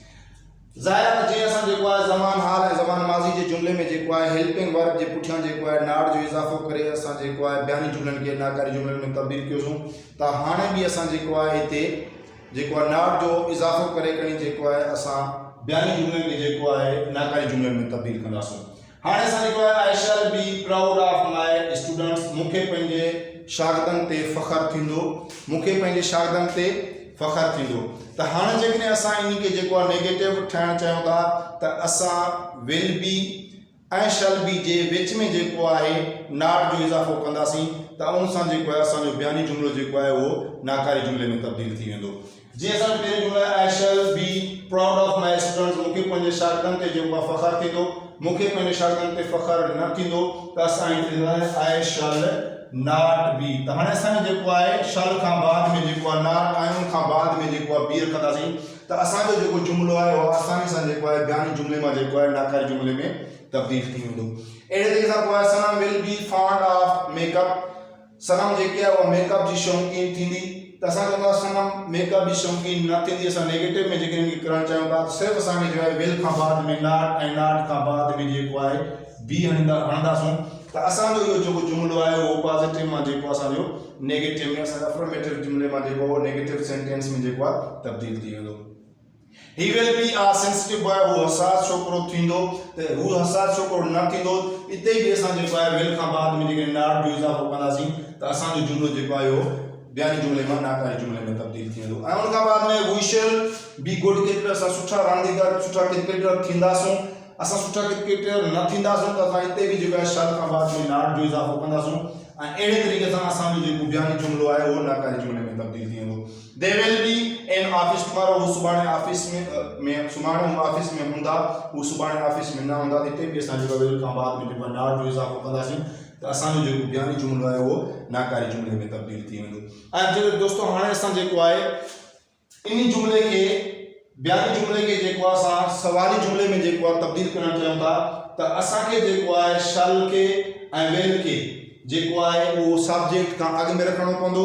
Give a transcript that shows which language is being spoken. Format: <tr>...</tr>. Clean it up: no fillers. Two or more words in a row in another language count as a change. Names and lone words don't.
<sd>ज़ाहिर आहे जीअं असां जेको आहे ज़मान हाल ऐं ज़मान माज़ी जे जुमिले में जेको आहे हेल्पिंग वर्ब जे पुठियां जेको आहे नाड जो इज़ाफ़ो करे असां जेको आहे बयानी जुमिलनि खे नाकारी जुमिलनि में तब्दील कयोसीं. त हाणे बि असां जेको आहे हिते जेको आहे नाड जो इज़ाफ़ो करे खणी जेको आहे असां बयानी जुमिलनि खे जेको आहे नाकारी जुमिलनि में तब्दील कंदासीं. हाणे असां जेको आहे</sd> <en>I shall be proud of my students.</en> <sd>मूंखे पंहिंजे शागिर्दनि ते फ़ख़्रु थींदो. मूंखे पंहिंजे शागिर्दनि ते फ़ख़्रु थींदो. त हाणे जेकॾहिं असां इन खे जेको आहे नेगेटिव ठाहिणु चाहियूं था त असां</sd> <en>will be</en> <sd>ऐं</sd> <en>shall be</en> <sd>जे विच में जेको आहे नाट जो इज़ाफ़ो कंदासीं त उन सां जेको आहे असांजो बयानी जुमिलो जेको आहे उहो नाकारी जुमिले में तब्दील थी वेंदो. जीअं असांजो पहिरियों जुमिलो आहे</sd> <en>I shall be proud of my students.</en> <sd>मूंखे पंहिंजे शागिर्दनि ते जेको आहे फ़ख़्रु थींदो. मूंखे पंहिंजे शागिर्दनि ते फ़ख़्रु न थींदो त असां हिते</sd> <en>I shall not be.</en> <sd>त हाणे असांजो जेको आहे शल खां बाद में जेको आहे नॉट ऐं उन खां बाद में जेको आहे बी रखंदासीं त असांजो जेको जुमिलो आहे उहो आसानी सां जेको आहे बयानी जुमिले मां जेको आहे नाकारी जुमिले में तब्दील थी वेंदो. अहिड़े तरीक़े सां पोइ</sd> <en>Sanam will be fond of makeup.</en> <sd>सनम जेकी आहे उहा मेकअप जी शौक़ीन थींदी. त असां चवंदासीं सनम मेकअप जी शौक़ीन न थींदी. असां नेगेटिव में जेके इनखे करणु चाहियूं था सिर्फ़ु असांखे जो आहे विल खां बाद में नॉट ऐं नॉट खां बाद में जेको आहे बी हणंदासीं त असांजो इहो जेको जुमिलो आहे उहो पॉज़िटिव मां जेको असांजो नेगेटिव में असांजो अफर्मेटिव जुमिले मां जेको</sd> <en>negative sentence</en> <sd>में जेको आहे तब्दील थी वेंदो.</sd> <en>He will be a sensitive boy.</en> <sd>हू हसास छोकिरो थींदो. त हू हसास छोकिरो न थींदो. हिते बि असां जेको आहे विल खां बाद में जेके नॉट जो इज़ाफ़ो कंदासीं त असांजो जुमिलो जेको आहे उहो बयानी जुमिले मां नाकारी जुमिले में तब्दील थी वेंदो. ऐं उन खां बाद में</sd> <en>We shall be good cricketer.</en> <sd>असां सुठा रांदीगर सुठा क्रिकेटर थींदासूं. असां सुठा क्रिकेटर न थींदासूं त असां हिते बि जेको आहे शल खां बाद में नॉट जो इज़ाफ़ो कंदासूं. ऐं अहिड़े तरीक़े सां असांजो जेको बयानी जुमिलो आहे उहो नाकारी जुमिले में तब्दील थी वेंदो.</sd> <en>They will be in office tomorrow.</en> <sd>हू सुभाणे ऑफिस में सुभाणे हू ऑफिस में हूंदा. हू सुभाणे ऑफिस में न हूंदा. हिते बि असां जेको विल खां बाद में जेको आहे नॉट जो इज़ाफ़ो कंदासीं त असांजो जेको बयानी जुमिलो आहे उहो नाकारी जुमिले में तब्दील थी वेंदो. ऐं जेको दोस्तों हाणे असां जेको आहे इन जुमिले खे बयानी जुमिले खे जेको आहे असां सवाली जुमिले में जेको आहे तब्दील करणु चाहियूं था त असांखे जेको आहे शल खे ऐं विल खे जेको आहे उहो सब्जेक्ट खां अॻु में रखणो पवंदो।</sd>